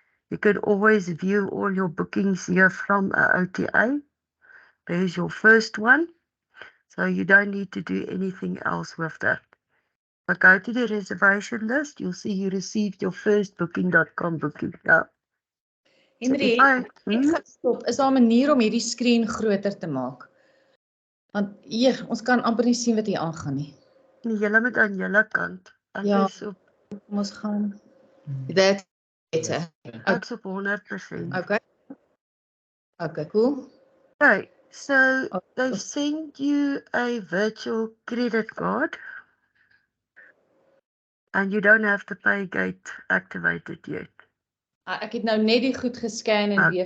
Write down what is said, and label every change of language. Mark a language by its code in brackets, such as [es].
[en] You can always view all your bookings here from a OTA. There's your first one. So you don't need to do anything else with that. If I go to the reservation list, you'll see you received your first booking.com booking. Now, so if Henry, I, [af] ek gaan stop. Is daar 'n manier om hierdie skerm groter te maak? Want hier, ons kan amper nie sien wat hier aangaan nie. julle met aan julle kant, ek Ja. is op, Ons gaan. [en] That's better. [af] ek's op 100%. [en] Okay. Okay, cool. Okay, so Oh, they've sent you a virtual credit card and you don't have the pay gate activated yet. [af] Ek het nou net die goed gescan en weer